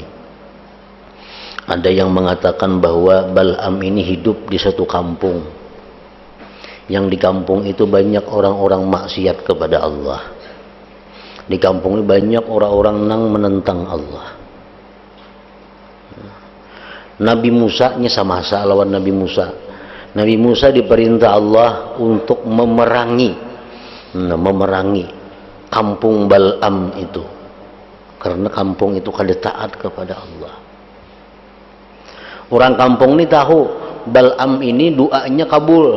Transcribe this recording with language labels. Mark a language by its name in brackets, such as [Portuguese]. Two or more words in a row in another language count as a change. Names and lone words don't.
[Indonesian] Ada yang mengatakan bahwa Bal'am ini hidup di satu kampung, yang di kampung itu banyak orang-orang maksiat kepada Allah. Di kampung ini banyak orang-orang yang menentang Allah. Nabi Musa nya sama lawan Nabi Musa. Nabi Musa diperintah Allah untuk memerangi kampung Bal'am itu, karena kampung itu kada taat kepada Allah. Orang kampung ini tahu Bal'am ini doanya kabul.